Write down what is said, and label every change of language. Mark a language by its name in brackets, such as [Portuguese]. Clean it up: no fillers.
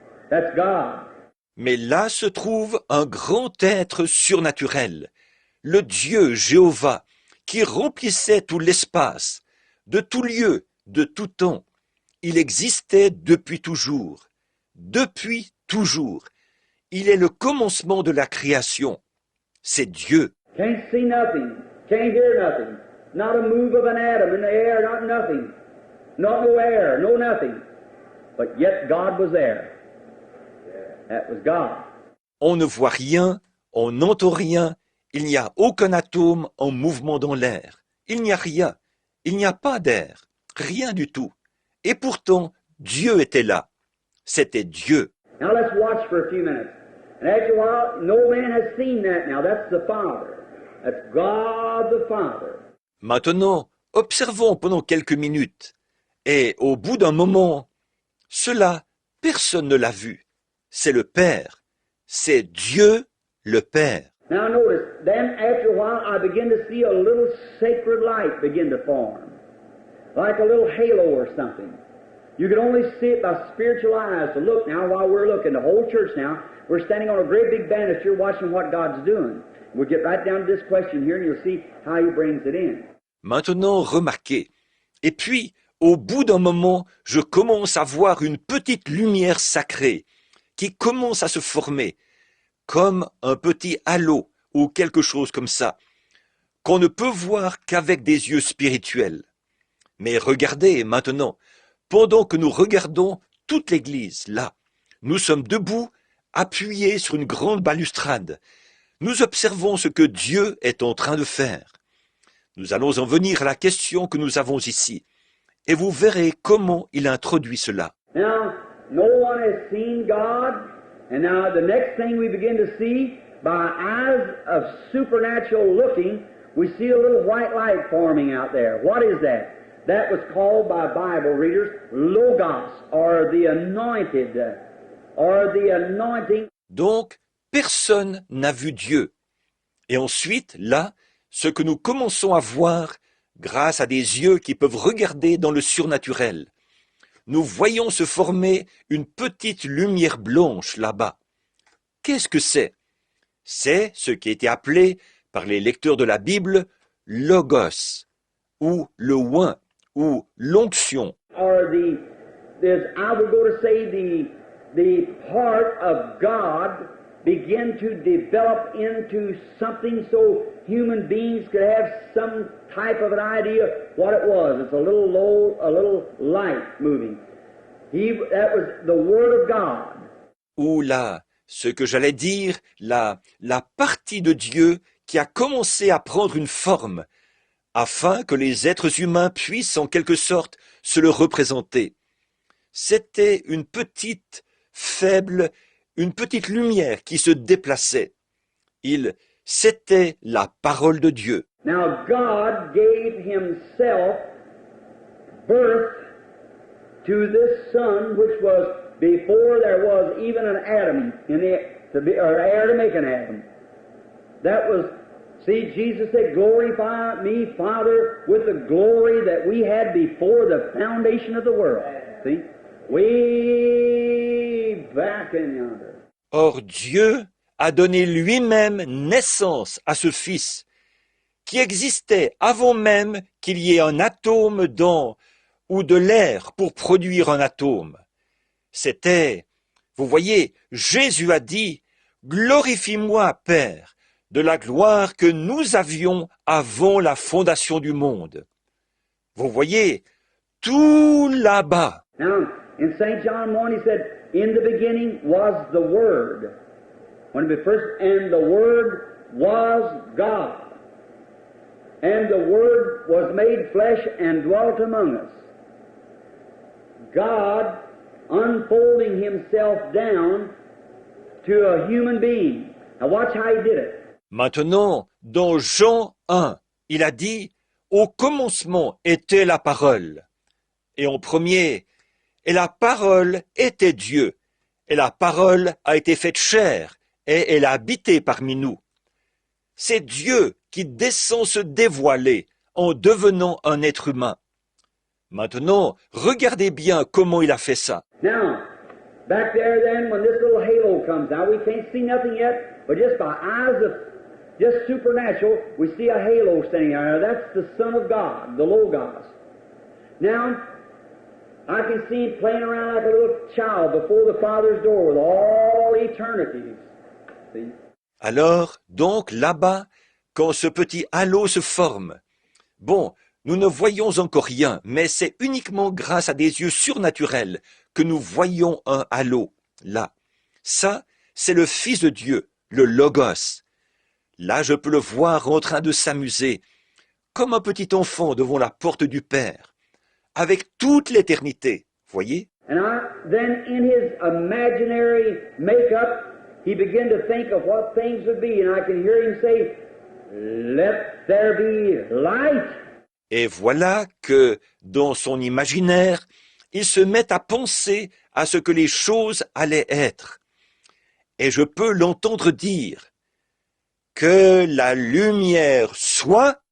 [English] That's God. [French] Mais là se trouve un grand être surnaturel, le Dieu Jéhovah, qui remplissait tout l'espace, de tout lieu, de tout temps. Il existait depuis toujours. Depuis toujours. Il est le commencement de la création. C'est Dieu. [English] Can't see nothing, can't hear nothing, not a move of an atom in the air, not nothing, not no air, no nothing. But yet God was there. That was God. [French] On ne voit rien, on n'entend rien, Il n'y a aucun atome en mouvement dans l'air. Il n'y a rien. Il n'y a pas d'air. Rien du tout. Et pourtant, Dieu était là. C'était Dieu. [English] Now let's watch for a few minutes. And after a while, no man has seen that now. That's the Father. That's God the Father. [French] Maintenant, observons pendant quelques minutes. Et au bout d'un moment, cela, personne ne l'a vu. C'est le Père. C'est Dieu le Père. [English] Now notice, then after a while I begin to see a little sacred light begin to form. Like a little halo or something. You can only see it by spiritual eyes. So look now, while we're looking, the whole church now, we're standing on a great big banister watching what God's doing. We'll get right down to this question here and you'll see how He brings it in. [French] Maintenant, remarquez. Et puis, au bout d'un moment, je commence à voir une petite lumière sacrée qui commence à se former, comme un petit halo ou quelque chose comme ça, qu'on ne peut voir qu'avec des yeux spirituels. Mais regardez maintenant, pendant que nous regardons toute l'église, là, nous sommes debout, appuyés sur une grande balustrade. Nous observons ce que Dieu est en train de faire. Nous allons en venir à la question que nous avons ici, et vous verrez comment il introduit cela. [English] Now, no one has seen God, and now the next thing we begin to see, by eyes of supernatural looking, we see a little white light forming out there. What is that? That was called by Bible readers Logos, or the anointed, or the anointing. [French] Donc, personne n'a vu Dieu. Et ensuite, là, ce que nous commençons à voir, grâce à des yeux qui peuvent regarder dans le surnaturel, nous voyons se former une petite lumière blanche là-bas. Qu'est-ce que c'est? C'est ce qui a été appelé par les lecteurs de la Bible Logos, ou le oint, ou l'onction. [English] Or I would go to say the part of God begin to develop into something so human beings could have some type of an idea what it was. It's a little light moving. That was the Word of God. [French] Ou là, ce que j'allais dire, la partie de Dieu qui a commencé à prendre une forme, afin que les êtres humains puissent en quelque sorte se le représenter. C'était une petite, faible, une petite lumière qui se déplaçait. C'était la parole de Dieu. [English] Now God gave Himself birth to this Son, which was before there was even an atom or air to make an atom. That was, see, Jesus said, glorify me, Father, with the glory that we had before the foundation of the world. See? Way back in yonder. [French] Or Dieu a donné lui-même naissance à ce Fils, qui existait avant même qu'il y ait un atome ou de l'air pour produire un atome. C'était, vous voyez, Jésus a dit, glorifie-moi, Père, de la gloire que nous avions avant la fondation du monde. Vous voyez, tout là-bas. [English] Now, in St. John 1, he said, in the beginning was the Word. And the Word was God. And the Word was made flesh and dwelt among us. God unfolding Himself down to a human being. Now watch how He did it. [French] Maintenant, dans Jean 1, il a dit « Au commencement était la parole ». Et en premier, « Et la parole était Dieu, et la parole a été faite chair, et elle a habité parmi nous. » C'est Dieu qui descend se dévoiler en devenant un être humain. Maintenant, regardez bien comment il a fait ça. [English] Now, back there then, when this little halo comes out, we can't see nothing yet, but just by eyes of just supernatural, we see a halo standing there. That's the Son of God, the Logos. Now, I can see Him playing around like a little child before the Father's door with all eternity. See? [French] Alors, donc, là-bas, quand ce petit halo se forme, bon, nous ne voyons encore rien, mais c'est uniquement grâce à des yeux surnaturels que nous voyons un halo, là. Ça, c'est le Fils de Dieu, le Logos. Là, je peux le voir en train de s'amuser, comme un petit enfant devant la porte du Père, avec toute l'éternité, voyez? [English] Then in his imaginary make-up, he began to think of what things would be, and I can hear him say, "Let there be light." [French] Et voilà que, dans son imaginaire, il se met à penser à ce que les choses allaient être. Et je peux l'entendre dire, que la lumière soit.